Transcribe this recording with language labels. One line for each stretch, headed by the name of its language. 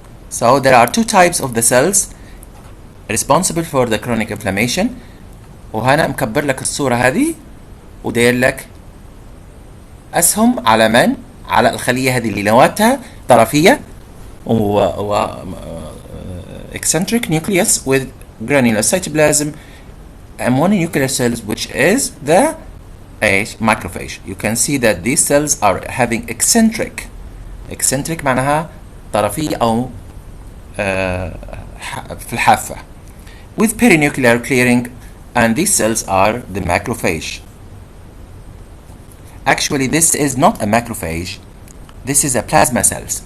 English: So there are two types of the cells responsible for the chronic inflammation.
Arabic: وهنا مكبر لك الصورة هذه وداير لك أسهم على من؟ على الخلية هذه اللي نواتها طرفية و
English: eccentric nucleus with granular cytoplasm and mononuclear cells, which is the macrophage. You can see that these cells are having eccentric
Arabic: معناها طرفية أو في الحافة
English: with perinuclear clearing, and these cells are the macrophage. Actually, this is not a macrophage, this is a plasma cells.